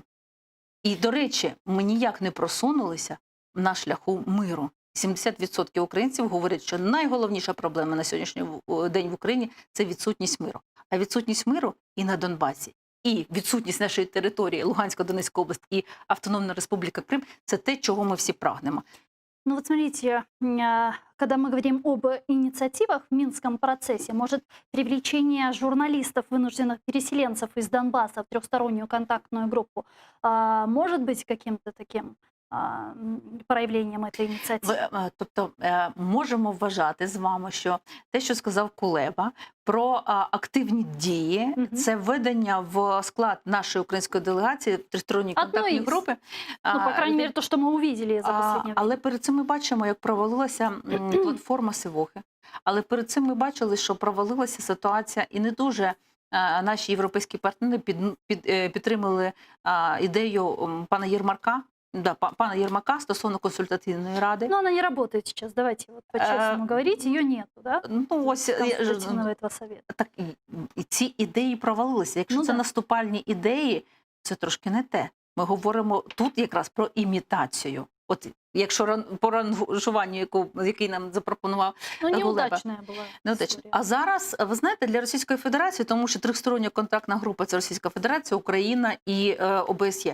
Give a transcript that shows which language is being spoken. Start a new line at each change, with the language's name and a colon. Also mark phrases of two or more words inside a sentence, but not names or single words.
Ukrainian: І, до речі, ми ніяк не просунулися на шляху миру. 70% українців говорять, що найголовніша проблема на сьогоднішній день в Україні – це відсутність миру. А відсутність миру і на Донбасі, і відсутність нашої території, Луганська, Донецька область і Автономна Республіка Крим – це те, чого ми всі прагнемо.
Russian: Ну вот смотрите, когда мы говорим об инициативах в Минском процессе, может привлечение журналистов, вынужденных переселенцев из Донбасса в трехстороннюю контактную группу, может быть каким-то таким
Ukrainian: проявленням цієї ініціативи? Тобто можемо вважати з вами, що те, що сказав Кулеба про активні дії, це введення в склад нашої української делегації в тристоронній контактній групи.
Russian: Ну, по крайней мере, то,
Ukrainian: що ми увидели за останнє время. Але перед цим ми бачимо, як провалилася платформа Сивохи. Але перед цим ми бачили, що провалилася ситуація і не дуже наші європейські партнери підтримали ідею пана Єрмака, пана Єрмака стосовно консультативної ради.
Russian: Но она не работает сейчас, давайте вот по-честному говорить, ее нету, да?
Ukrainian: Ну, ось,
Russian: Консультативного этого совета.
Ukrainian: Так, і ці ідеї провалилися. Якщо це наступальні ідеї, це трошки не те. Ми говоримо тут якраз про імітацію. От якщо по ранжуванню, який нам запропонував Кулеба.
Russian: Неудачная була.
Ukrainian: А зараз, ви знаєте, для Російської Федерації, тому що трьохстороння контактна група – це Російська Федерація, Україна і ОБСЄ.